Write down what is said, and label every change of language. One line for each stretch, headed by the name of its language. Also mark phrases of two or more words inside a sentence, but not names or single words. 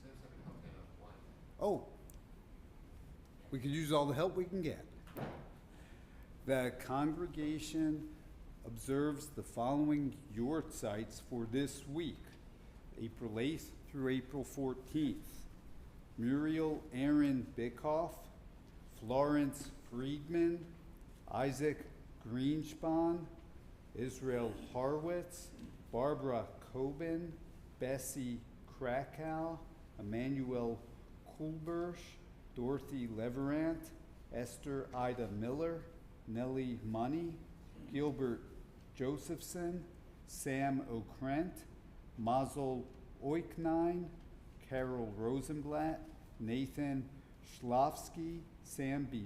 English: Oh, we can use all the help we can get. The congregation observes the following yort sites for this week, April 8th through April 14th. Muriel Aaron Bickoff, Florence Friedman, Isaac Greenspon, Israel Harwitz, Barbara Coben, Bessie Krakow, Emmanuel Kulbersh, Dorothy Leverant, Esther Ida Miller, Nellie Money, Gilbert Josephson, Sam O'Krent, Mazel Oiknine, Carol Rosenblatt, Nathan Schlafsky, Sam B.